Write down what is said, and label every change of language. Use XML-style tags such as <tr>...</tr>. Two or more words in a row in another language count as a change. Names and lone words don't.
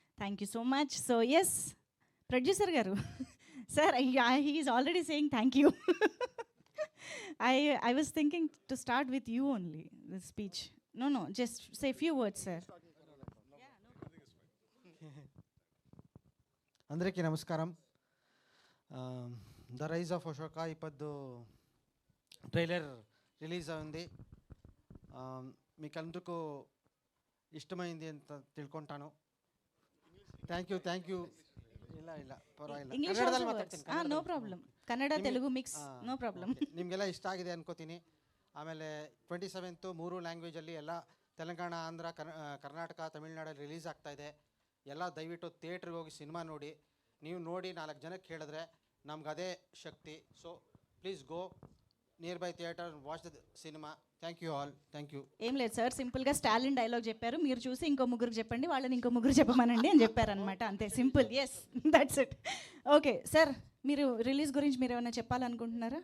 <en>Thank you so much. So yes producer గారు sir he is already saying thank you. I was thinking to start with you only, the speech. No, just say a few words, sir.</en> <te>అందరికీ నమస్కారం. ద రైజ్ ఆఫ్ అశోక ఇప్పుడు</te> <en>trailer release</en> <te>అయింది. మీకందరికూ ఇష్టమైంది</te> <kn>ಅಂತ ತಿಳ್ಕೊಂತಾನು.</kn> <en>Thank you.</en> <kn>ಇಲ್ಲ ಪರವಾಗಿಲ್ಲ,</kn> <en>No problem. Kannada Telugu mix, no problem.</en> <kn>ನಿಮಗೆಲ್ಲ ಇಷ್ಟ ಆಗಿದೆ ಅನ್ಕೋತೀನಿ. ಆಮೇಲೆ 27th 3 ಲ್ಯಾಂಗ್ವೇಜಲ್ಲಿ ಎಲ್ಲ ತೆಲಂಗಾಣ, ಆಂಧ್ರ, ಕರ್ನಾಟಕ, ತಮಿಳ್ನಾಡಲ್ಲಿ ರಿಲೀಸ್ ಆಗ್ತಾ ಇದೆ. ಎಲ್ಲ ದಯವಿಟ್ಟು ಥಿಯೇಟ್ರಿಗೆ ಹೋಗಿ ಸಿನಿಮಾ ನೋಡಿ. ನೀವು ನೋಡಿ 4 ಜನಕ್ಕೆ ಹೇಳಿದ್ರೆ ನಮ್ಗೆ ಅದೇ ಶಕ್ತಿ.</kn> <en>So please go near by theater, watch the cinema. Thank you all. Thank you.</en> <te>ఏం లేదు సార్, సింపుల్గా స్టాలిన్ డైలాగ్ చెప్పారు, మీరు చూసి ఇంకో ముగ్గురికి చెప్పండి, వాళ్ళని ఇంకో ముగ్గురు చెప్పమనండి అని చెప్పారనమాట, అంతే సింపుల్.</te> <en>Yes, that's it. okay sir,</en> <te>మీరు రిలీజ్ గురించి మీరు ఏమైనా చెప్పాలనుకుంటున్నారా?</te>